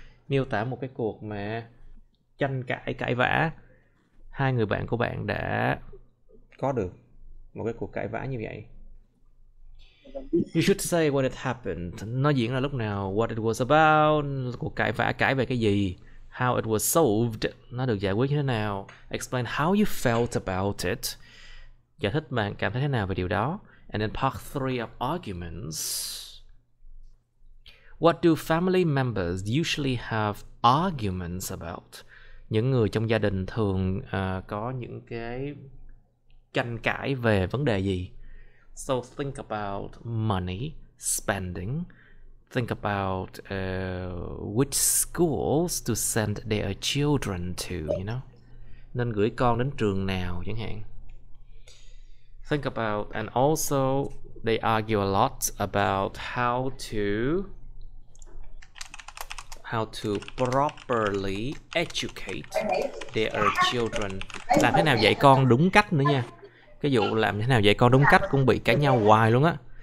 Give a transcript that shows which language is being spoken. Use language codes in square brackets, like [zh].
[vi] Miêu tả một cái cuộc mà tranh cãi, cãi vã. Hai người bạn của bạn đã có được một cái cuộc cãi vã như vậy. [en] You should say what it happened. [vi] Nó diễn ra lúc nào, [en] what it was about, [vi] cuộc cãi vã cãi về cái gì, [en] how it was solved, [vi] nó được giải quyết như thế nào, [en] explain how you felt about it, [vi] giải thích bạn cảm thấy thế nào về điều đó, [en] and then part 3 of arguments. What do family members usually have arguments about? [vi] Những người trong gia đình thường có những cái tranh cãi về vấn đề gì? [en] So think about money, spending. Think about which schools to send their children to, you know. [vi] Nên gửi con đến trường nào chẳng hạn. [en] Think about, and also they argue a lot about how to properly educate their children. [vi] Làm thế nào dạy con đúng cách nữa nha. Cái vụ làm thế nào dạy con đúng cách cũng bị cãi nhau hoài luôn á.